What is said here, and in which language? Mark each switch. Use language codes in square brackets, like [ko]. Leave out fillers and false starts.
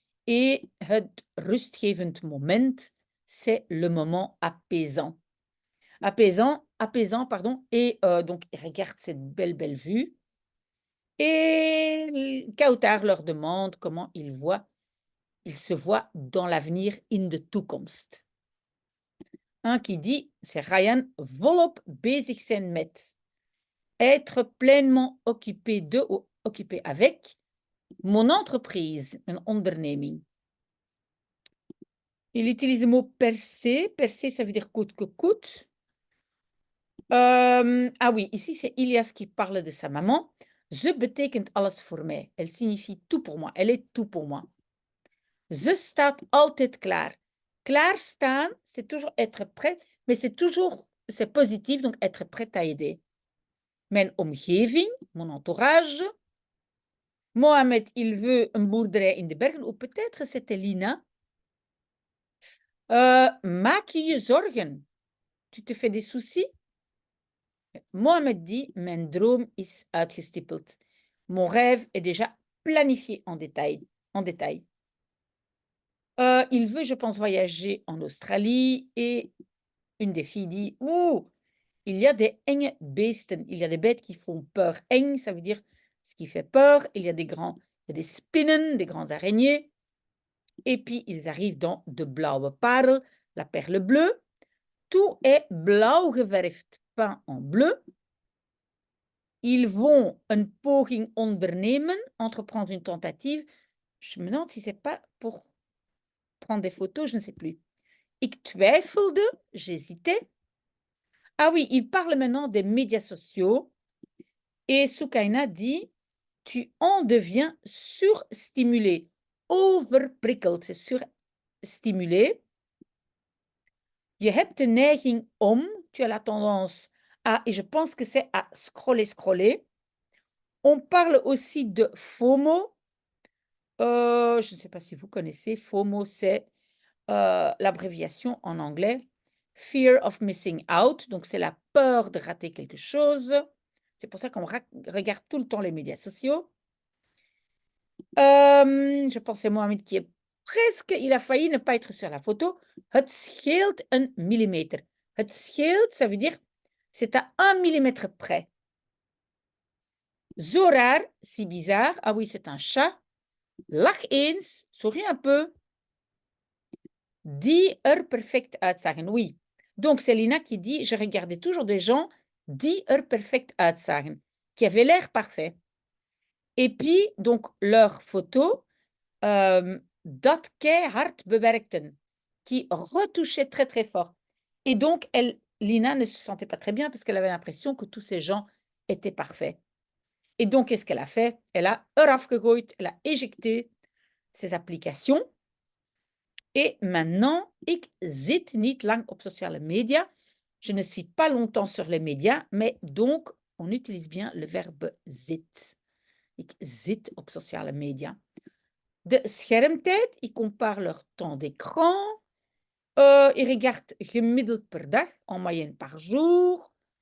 [fr] Et [nl] het rustgevend moment, [fr] c'est le moment apaisant. Apaisant, pardon. Et donc, ils regardent cette belle vue. Et Kautar leur demande comment ils se voient dans l'avenir [nl] in de toekomst. [fr] Un qui dit, c'est Ryan, [nl] volop bezig zijn met. [fr] Être pleinement occupé de ou occupé avec mon entreprise, une onderneming. Il utilise le mot percer. Percer, ça veut dire coûte que coûte. Ah oui, ici c'est Ilias qui parle de sa maman. [nl] Ze betekent alles voor mij. [fr] Elle signifie tout pour moi. Elle est tout pour moi. [nl] Ze staat altijd klaar. [fr] Klaarstaan, c'est toujours être prêt, mais c'est positif, donc être prêt à aider. [nl] Mijn omgeving, [fr] mon entourage. Mohamed, il veut [nl] een boerderij in de bergen, [fr] ou peut-être c'était Lina. [nl] Maak je je zorgen? [fr] Tu te fais des soucis? Mohamed dit, [nl] mijn droom is uitgestippeld. [fr] Mon rêve est déjà planifié en détail. Il veut, je pense, voyager en Australie. Et une des filles dit, il y a des [nl] enge beesten. [fr] Il y a des bêtes qui font peur. Eng, ça veut dire ce qui fait peur. Il y a des spinnen, des grandes araignées. Et puis, ils arrivent dans [nl] de blauwe parel, [fr] la perle bleue. Tout est [nl] blauw geverfd, [fr] peint en bleu. Ils vont [nl] een poging ondernemen, [fr] entreprendre une tentative. Je me demande si c'est pas pour prendre des photos, je ne sais plus. [nl] Ik twijfelde, [fr] j'hésitais. Ah oui, il parle maintenant des médias sociaux. Et Soukaina dit, tu en deviens surstimulé. Overprikkeld, c'est surstimulé. [nl] Je hebt de neiging om, [fr] tu as la tendance à, et je pense que c'est à scroller. On parle aussi de FOMO. Je ne sais pas si vous connaissez. FOMO, c'est l'abréviation en anglais. [en] Fear of missing out. [fr] Donc, c'est la peur de rater quelque chose. C'est pour ça qu'on regarde tout le temps les médias sociaux. Je pensais Mohamed qui est presque, il a failli ne pas être sur la photo. [nl] Het scheelt een millimeter. Het scheelt, [fr] ça veut dire, c'est à 1 millimètre près. [nl] Zo raar, [fr] si bizarre. Ah oui, c'est un chat. [nl] Lach eens, [fr] souris un peu. [nl] die perfect uitzagen. [fr] Oui. Donc, c'est Lina qui dit, je regardais toujours des gens die perfect uitzagen, qui avaient l'air parfait. Et puis, donc, leurs photos, [nl] dat keihard bewerkten, [fr] qui retouchaient très, très fort. Et donc, Lina ne se sentait pas très bien parce qu'elle avait l'impression que tous ces gens étaient parfaits. Et donc, qu'est-ce qu'elle a fait? Elle a [nl] eraf gegooid, [fr] elle a éjecté ces applications. Et maintenant, [nl] ik zit niet lang op sociale media. [fr] Je ne suis pas longtemps sur les médias, mais donc, on utilise bien le verbe zit. [nl] Ik zit op sociale media. De schermtijd, ik [fr] compare leur temps d'écran. Ils regardent [nl] gemiddeld per dag, [fr] en moyenne par jour.